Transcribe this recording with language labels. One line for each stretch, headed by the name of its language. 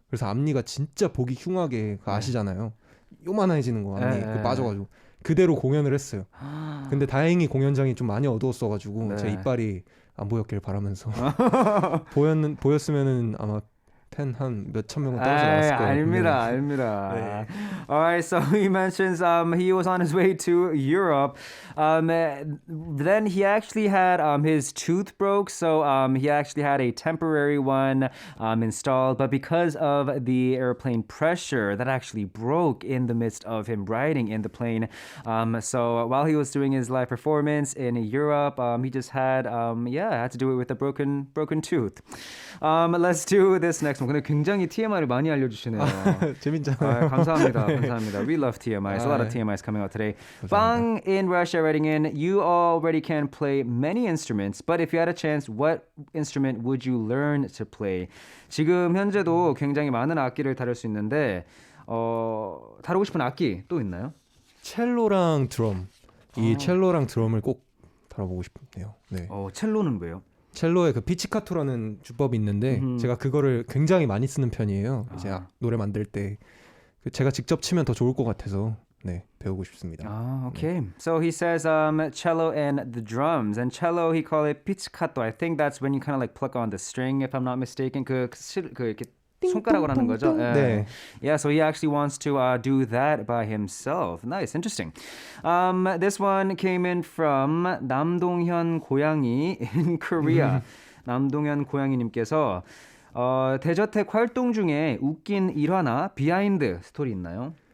Korean: 그래서 앞니가 진짜 보기 흉하게 아시잖아요. 요만해지는 거 앞니 그 빠져가지고 그대로 공연을 했어요. 근데 다행히 공연장이 좀 많이 어두웠어가지고 네. 제 이빨이 안 보였길 바라면서 보였으면은 아마 팬 한 몇천 명은 떨어져 나왔을 거예요. 아닙니다, 아닙니다. 네.
English: Alright, so he mentions he was on his way to Europe. Then he actually had his tooth broke, so he actually had a temporary one installed. But because of the airplane pressure, that actually broke in the midst of him riding in the plane. So while he was doing his live performance in Europe, he just had had to do it with a broken tooth. Let's do this next one.
Korean: 근데 굉장히 TMI를 많이 알려주시네요. 재밌잖아요. 감사합니다. 감사합니다.
English: We love TMIs. A lot of TMIs coming out today. Bang in Russia writing in, you already can play many instruments, but if you had a chance, what instrument would you learn to play?
Korean: 지금 현재도 굉장히 많은 악기를 다룰 수 있는데 다루고 싶은 악기 또 있나요? 첼로랑 드럼. 이 첼로랑 드럼을 꼭 다뤄보고 싶네요. 네. 첼로는 왜요? 첼로에 그 피치카토라는 주법이 있는데 제가 그거를 굉장히 많이 쓰는 편이에요. 이제 노래 만들 때 제가 직접 치면 더 좋을 것 같아서 네, 배우고 싶습니다.
English: Okay. So he says cello and the drums. And cello he call it pizzicato. I think that's when you kind of like pluck on the string if I'm not mistaken.
Korean: 그 이렇게 손가락으로 하는 거죠. 네.
English: Yeah, so he actually wants to do that by himself. Nice, interesting. This one came in from 남동현 고양이 in Korea.
Korean: 남동현 고양이님께서 대저택 활동 중에 웃긴 일화나 비하인드 스토리 있나요?